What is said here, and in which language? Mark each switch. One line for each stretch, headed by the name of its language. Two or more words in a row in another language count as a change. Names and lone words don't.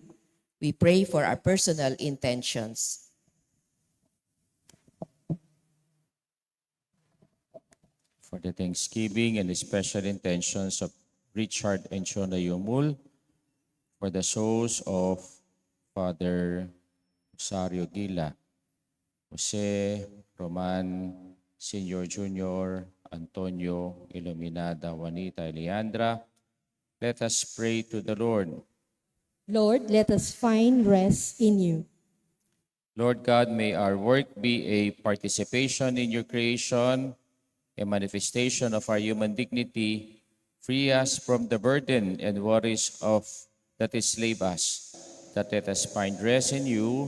English: We pray for our personal intentions. For the thanksgiving and the special intentions of Richard and Shona Yumul, for the souls of Father Rosario Gila, Jose Roman Senior Junior, Antonio Iluminada, Juanita Leandra, let us pray to the Lord. Lord, let us find rest in you. Lord God, may our work be a participation in your creation, a manifestation of our human dignity. Free us from the burden and worries that enslave us, that let us find rest in you.